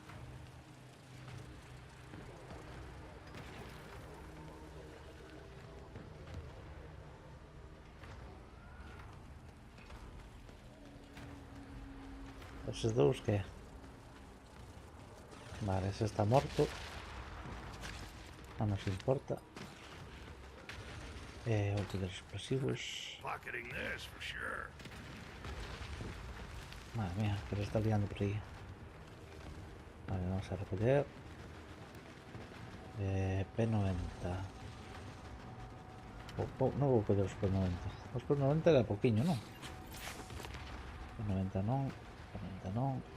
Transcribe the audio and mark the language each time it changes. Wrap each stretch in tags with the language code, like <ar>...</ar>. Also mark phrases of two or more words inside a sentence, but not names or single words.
<gl>Esos dous que? Vale, ese está morto. Non nos importa. Outro dos explosivos.</gl> <en>Pocketing this for sure.</en> <gl>Madre mía, que se está liando por aí. Vale, vamos a recoller. P90. Non vou coller os P90. Os P90 era poquinho, non? P90 non. P90 non.</gl>